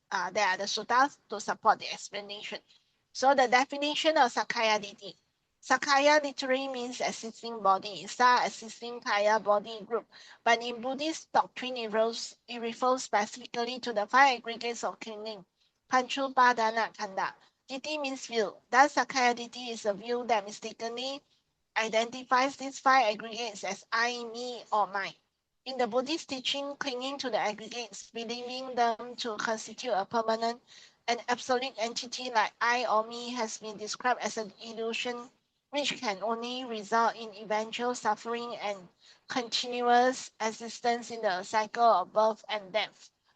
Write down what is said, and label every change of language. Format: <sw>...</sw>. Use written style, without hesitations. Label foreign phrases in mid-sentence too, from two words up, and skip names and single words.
<en>There are the suttas to support the explanation. So the definition of</en> <pi>Sakaya Ditti.</pi> <en>Sakaya literally means existing body. Sa existing kaya body group. But in Buddhist doctrine, it refers specifically to the five aggregates of clinging.</en> <pi>Panchupadana Kanda.</pi> <en>Ditti means view. Thus,</en> <pi>Sakaya Ditti</pi> <en>is a view that mistakenly identifies these five aggregates as I, me, or mine. In the Buddhist teaching, clinging to the aggregates, believing them to constitute a permanent and absolute entity like I or me has been described as an illusion which can only result in eventual suffering and continuous existence in the cycle of birth and death.</en>